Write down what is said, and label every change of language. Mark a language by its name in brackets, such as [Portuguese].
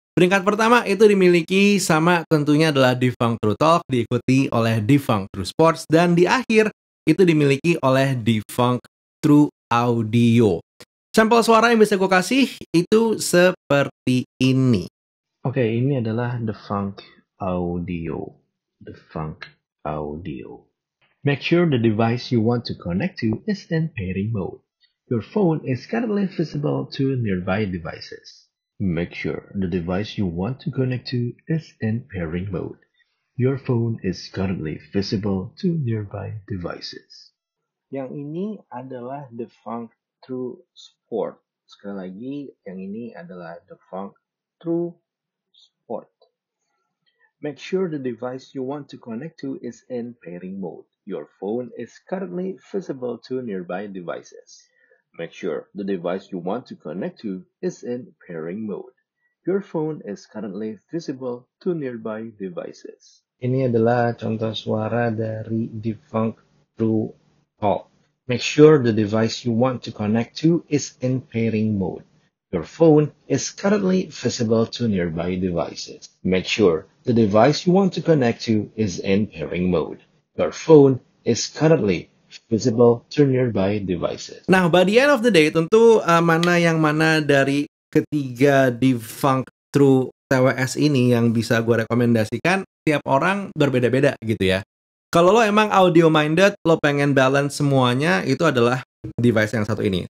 [Indonesian] Peringkat pertama itu dimiliki sama tentunya adalah Defunct True Talk, diikuti oleh Defunct True Sports, dan di akhir itu dimiliki oleh Defunct True Audio. Sampel suara yang bisa gue kasih itu seperti ini. Oke, ini adalah Defunct Audio. Defunct Audio. [English] Make sure the device you want to connect to is in pairing mode. Your phone is currently visible to nearby devices. Make sure the device you want to connect to is in pairing mode. Your phone is currently visible to nearby devices. [Indonesian] Yang ini adalah Defunct True Sport. Sekali lagi, yang ini adalah Defunct True Sport. [English] Make sure the device you want to connect to is in pairing mode. Your phone is currently visible to nearby devices. Make sure the device you want to connect to is in pairing mode. Your phone is currently visible to nearby devices. [Indonesian] Ini adalah contoh suara dari Defunct True Talk. [English] Make sure the device you want to connect to is in pairing mode. Your phone is currently visible to nearby devices. Make sure the device you want to connect to is in pairing mode. Your phone is currently visible to nearby devices. [Indonesian] Nah, [English] by the end of the day, [Indonesian] tentu mana dari ketiga Defunct True TWS ini yang bisa gue rekomendasikan, tiap orang berbeda-beda gitu ya. Kalau lo emang audio minded, lo pengen balance semuanya, itu adalah device yang satu ini.